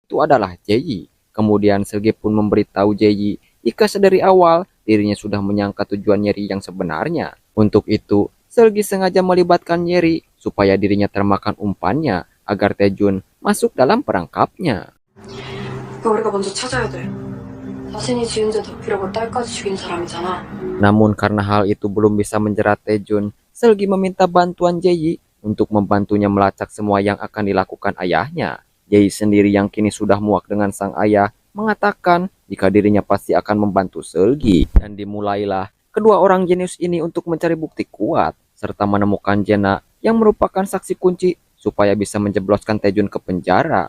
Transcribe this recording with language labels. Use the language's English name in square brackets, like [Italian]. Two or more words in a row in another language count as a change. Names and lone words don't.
[Indonesian] itu adalah Jaeyi. Kemudian Selgi pun memberitahu Jaeyi jika sedari awal dirinya sudah menyangka tujuan Yeri yang sebenarnya. Untuk itu, Selgi sengaja melibatkan Yeri supaya dirinya termakan umpannya agar Taejun masuk dalam perangkapnya. [Korean] 우리가 먼저 찾아야 돼. 자신이 지은 죄 덮으려고 딸까지 죽인 사람이잖아. [Indonesian] Namun karena hal itu belum bisa menjerat Taejun, Selgi meminta bantuan Jaeyi untuk membantunya melacak semua yang akan dilakukan ayahnya. Jaeyi sendiri yang kini sudah muak dengan sang ayah mengatakan jika dirinya pasti akan membantu Selgi. Dan dimulailah kedua orang jenius ini untuk mencari bukti kuat serta menemukan Jena yang merupakan saksi kunci supaya bisa menjebloskan Taejun ke penjara.